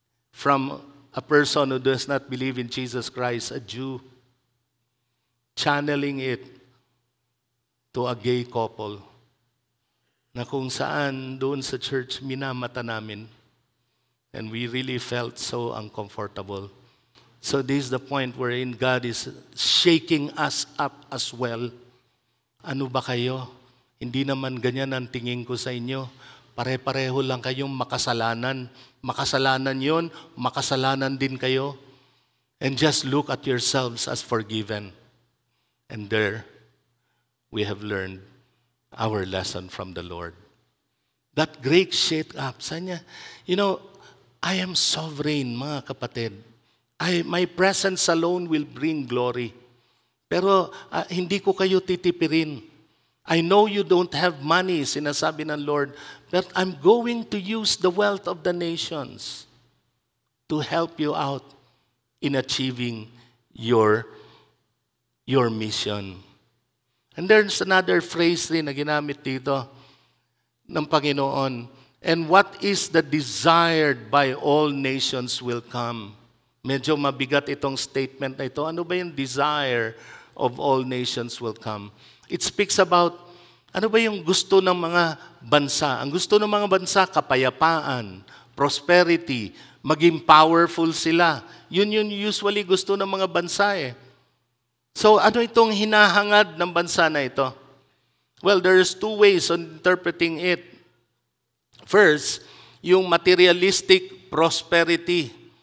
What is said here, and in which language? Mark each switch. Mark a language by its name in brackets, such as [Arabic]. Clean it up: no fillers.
[English] From a person who does not believe in Jesus Christ, a Jew, channeling it to a gay couple [Filipino] na kung saan doon sa church minamata namin. [English] And we really felt so uncomfortable. So this is the point wherein God is shaking us up as well. [Filipino] Ano ba kayo? Hindi naman ganyan ang tingin ko sa inyo. Pare-pareho lang kayong makasalanan. Makasalanan yon, makasalanan din kayo. [English] And just look at yourselves as forgiven. And there, we have learned our lesson from the Lord. That great shake-up, sanya, I am sovereign, [Filipino] mga kapatid. [English] My presence alone will bring glory. [Filipino] Pero hindi ko kayo titipirin. [English] I know you don't have money, [Filipino] sinasabi ng Lord, [English] but I'm going to use the wealth of the nations to help you out in achieving your mission. And there's another phrase rin na ginamit dito ng Panginoon. And what is the desired by all nations will come. [Filipino] Medyo mabigat itong statement na ito. Ano ba yung [English] desire of all nations will come? It speaks about, [Filipino] ano ba yung gusto ng mga bansa? Ang gusto ng mga bansa, kapayapaan, prosperity, maging powerful sila. Yun usually gusto ng mga bansa eh. So ano itong hinahangad ng bansa na ito? [English] Well, there's two ways on interpreting it. First, yung materialistic prosperity.